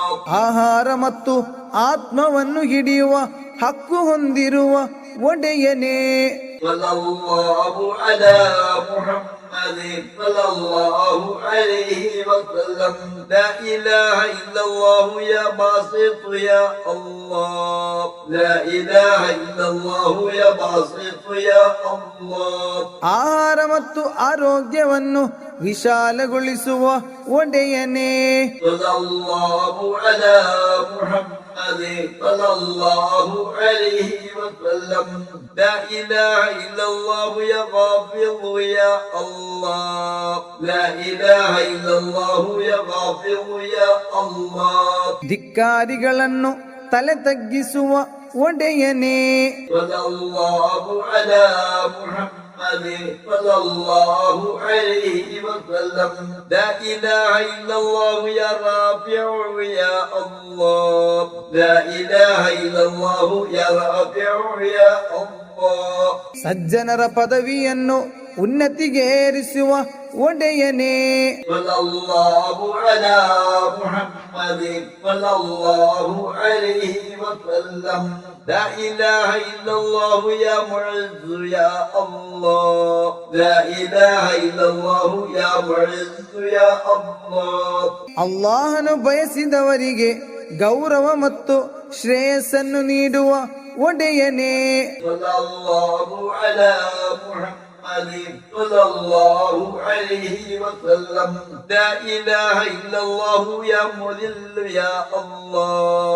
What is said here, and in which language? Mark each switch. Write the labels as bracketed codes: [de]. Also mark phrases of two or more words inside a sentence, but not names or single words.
[kn] ಆಹಾರ ಮತ್ತು ಆತ್ಮವನ್ನು ಹಿಡಿಯುವ ಹಕ್ಕು ಹೊಂದಿರುವ ಒಡೆಯನೇ. [ar] صلى الله على محمد صلى الله عليه وسلم لا إله إلا الله يا باسط يا الله لا إله إلا الله يا باسط يا الله. [kn] ಆಹಾರ ಮತ್ತು ಆರೋಗ್ಯವನ್ನು ವಿಶಾಲಗೊಳಿಸುವ ಒಡೆಯನೇ. [ar] صلى الله على محمد صلى الله عليه وسلم لا إله إلا الله يا غافر يا الله لا إله إلا الله يا غافر يا الله. [kn] ಧಿಕ್ಕಾರಿಗಳನ್ನು ತಲೆ ತಗ್ಗಿಸುವ ಒಡೆಯನೇ. [ar] صلى الله على محمد صلى الله عليه وسلم لا إله إلا الله يا رافع يا الله لا إله إلا الله يا رافع يا الله. [kn] ಸಜ್ಜನರ ಪದವಿಯನ್ನು ಉನ್ನತಿಗೆ ಏರಿಸುವ ಒಡೆಯನೇ. [ar] صلى الله على محمد صلى الله عليه وسلم لا إله إلا الله يا معز يا الله لا إله إلا الله يا معز يا الله. [kn] ಅಲ್ಲಾಹನು ಬಯಸಿದವರಿಗೆ ಗೌರವ ಮತ್ತು ಶ್ರೇಯಸ್ಸನ್ನು ನೀಡುವ ಒಡೆಯನೇ. [ar] صلى الله على محمد صلى الله عليه وسلم. لا إله إلا الله يا مذل يا الله.